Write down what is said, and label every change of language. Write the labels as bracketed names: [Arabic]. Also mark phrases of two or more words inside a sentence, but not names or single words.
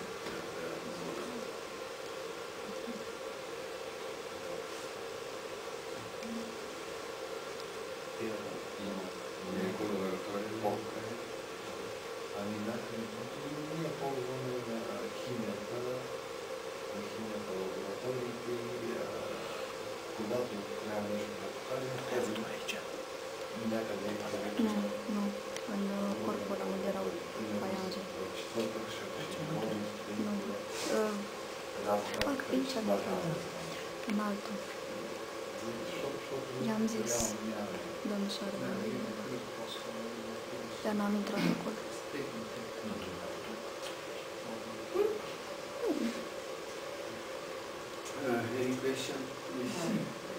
[Bulgarian] Ние ползваме на химията лабораториите и когато трябва нещо да покажем, казваме някъде където [Romanian] Nu, în corpul ăla unde erau faianțe. Nu. Fac aici, în altul. I-am zis, domnișoară, dar n-am intrat acolo. [English] Any question, please?